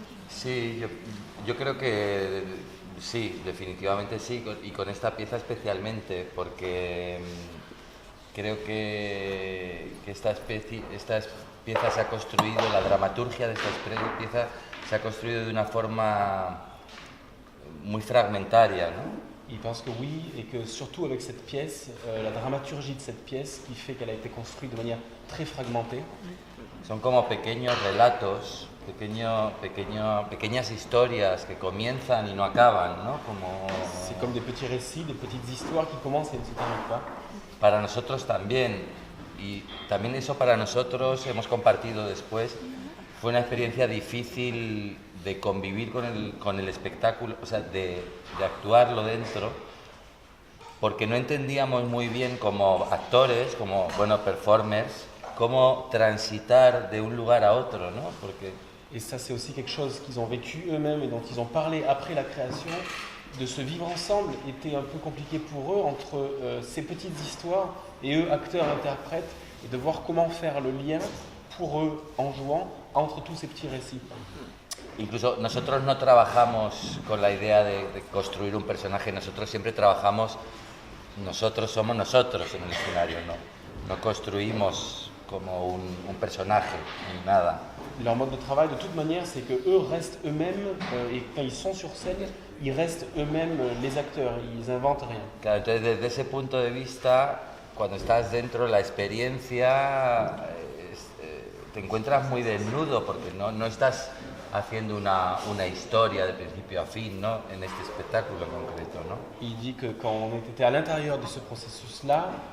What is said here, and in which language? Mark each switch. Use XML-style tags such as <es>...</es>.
<es>Sí, yo creo que sí, definitivamente sí, y con esta pieza especialmente, porque creo que esta pieza se ha construido, la dramaturgia de esta pieza se ha construido de una forma muy fragmentaria, ¿no?</es> <fr>Il pense que oui, et que surtout avec cette pièce, la dramaturgie de cette pièce qui fait qu'elle a été construite de manière très fragmentée.</fr> <es>Son como pequeños relatos, pequeñas historias que comienzan y no acaban, ¿no?</es> <fr>C'est comme des petits récits, des petites histoires qui commencent et ne se terminent pas.</fr> <es>Para nosotros también, y también eso para nosotros hemos compartido después, fue una experiencia difícil de convivir con el espectáculo, o sea, de actuarlo dentro, porque no entendíamos muy bien como actores, como performers, cómo transitar de un lugar a otro, ¿no? Porque</es> <fr>et ça, c'est aussi quelque chose qu'ils ont vécu eux-mêmes et dont ils ont parlé après la création. De se vivre ensemble était un peu compliqué pour eux entre ces petites histoires et eux, acteurs, interprètes, et de voir comment faire le lien pour eux en jouant entre tous ces petits récits.</fr> <es>Incluso nosotros no trabajamos con la idea de construir un personaje, nosotros siempre trabajamos, nosotros somos nosotros en el escenario, no construimos como un personaje, ni nada.</es> <fr>Leur mode de travail, de toute manière, c'est que eux restent eux-mêmes, et quand ils sont sur scène, ils restent eux-mêmes les acteurs, ils inventent rien.</fr> <es>Claro, entonces desde ese punto de vista, cuando estás dentro de la experiencia, te encuentras muy desnudo, porque no estás haciendo una historia de principio a fin, ¿no? En este espectáculo en concreto, ¿no?</es> <fr>Il dit que quand on était à l'intérieur de ce processus-là,</fr>